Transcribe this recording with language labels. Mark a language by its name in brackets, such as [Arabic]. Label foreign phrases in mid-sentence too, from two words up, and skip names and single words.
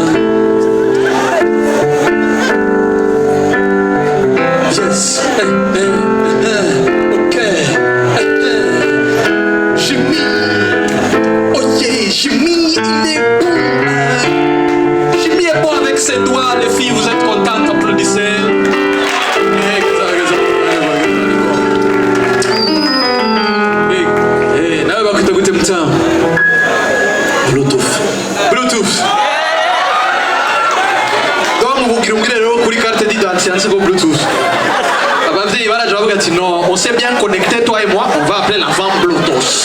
[English] Yes. Okay. Jimmy. Oh yeah, [French] Jimmy il est bon. Jimmy est bon avec ses doigts. Les filles, vous êtes contentes, applaudissez. [Rundi] Nawe bakwita gute mutamu? [French] Bluetooth. Donc vous [Rundi] kirungire rero kuri [French] carte d'identité c'est comme Bluetooth. [Rundi] Abavyeyi baraje bavuga ati [French] non, on s'est bien connecté toi et moi, on va appeler l'enfant Bluetooth.